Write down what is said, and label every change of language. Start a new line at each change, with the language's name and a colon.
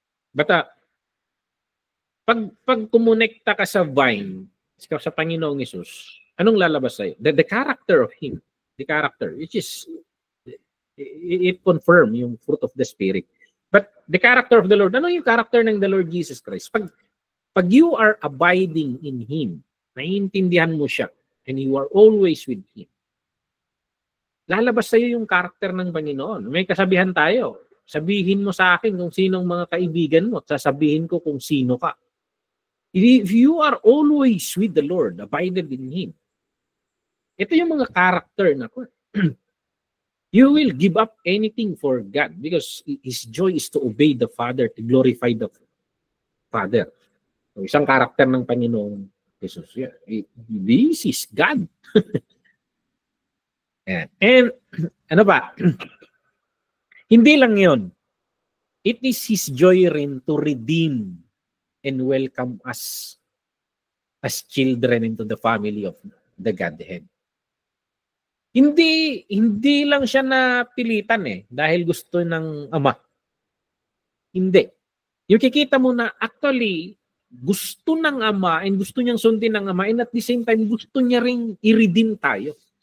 Filipino: But pag kumonekta ka sa vine, sa Panginoong Hesus, anong lalabas sa'yo?
English: The character of Him. The character, which is, it confirm yung fruit of the Spirit. But the character of the Lord,
Filipino: ano yung character ng
English: the Lord Jesus Christ? Pag you are abiding in Him,
Filipino: naiintindihan mo siya,
English: and you are always with Him,
Filipino: lalabas sa'yo yung karakter ng Panginoon. May kasabihan tayo. Sabihin mo sa akin kung sinong mga kaibigan mo at sasabihin ko kung sino ka.
English: If you are always with the Lord, abided in Him,
Filipino: ito yung mga karakter na ko.
English: You will give up anything for God because His joy is to obey the Father, to glorify the Father.
Filipino: So, isang karakter ng Panginoong Jesus.
English: Yeah, this is God.
Filipino: And ano ba? Hindi lang yon.
English: It is His joy rin to redeem and welcome us as children into the family of the Godhead.
Filipino: Hindi lang siya napilitan dahil gusto ng Ama. Hindi. Yung kikita mo na actually gusto ng Ama and gusto niyang sundin ng Ama
English: and at the same time
Filipino: gusto niya ring i-redeem tayo.